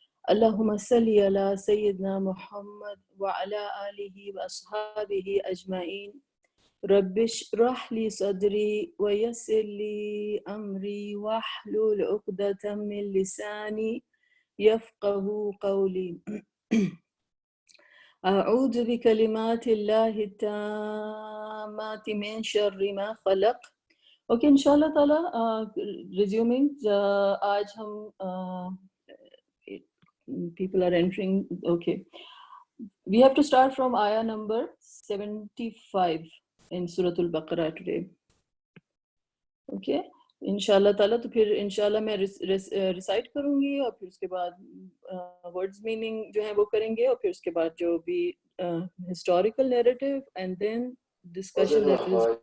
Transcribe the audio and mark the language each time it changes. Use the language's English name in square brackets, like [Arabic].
[Arabic] اللهم صل على سيدنا محمد وعلى آله وأصحابه أجمعين رب اشرح لي صدري ويسر لي أمري واحلل عقدة من لساني يفقه قولي أعوذ بكلمات الله التامات من شر ما خلق. [Urdu] اوکے انشاءاللہ تعالیٰ ریزیومنگ آج ہم [English] people are entering. Okay, we have to start from ayah number 75 in Surah Al-Baqarah today. [Urdu] Okay, انشاءاللہ تعالیٰ تو پھر انشاءاللہ میں ریسائٹ کروں گی اور پھر اس کے بعد ورڈز میننگ جو ہیں وہ کریں گے اور پھر اس کے بعد جو بھی [English] Historical narrative and then discussion.